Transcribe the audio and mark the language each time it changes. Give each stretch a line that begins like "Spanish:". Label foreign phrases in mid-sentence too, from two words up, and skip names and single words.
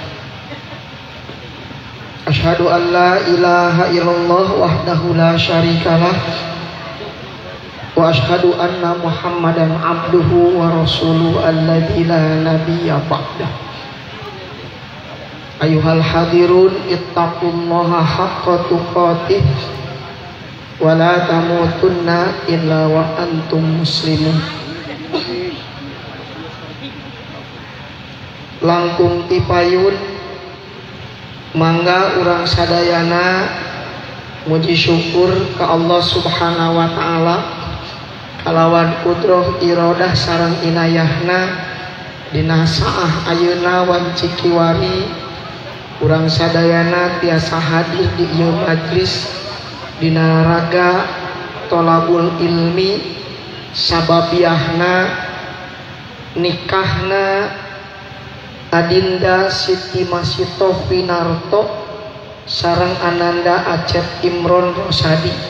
Arabic: أشهد أن لا إله إلا الله وحده لا شريك له وأشهد أن محمدا عبده ورسوله الذي لا نبي بعده. أيها الحاضرون اتقوا الله حق تقاته ولا تموتن إلا وأنتم مسلمون.
Sundanese: Langkung tipayun mangga urang sadayana muji syukur ke
Arabic: الله سبحانه و
Sundanese: taala kalawan kudroh irodah sareng inayahna dina saah ayeuna wan cikiwari urang sadayana tiasa hadir di ieu majlis dina raga
Arabic: طلب العلم
Sundanese: sababiahna nikahna Adinda Siti Masitoh Winarto sareng Ananda Acep Imron Rosadi.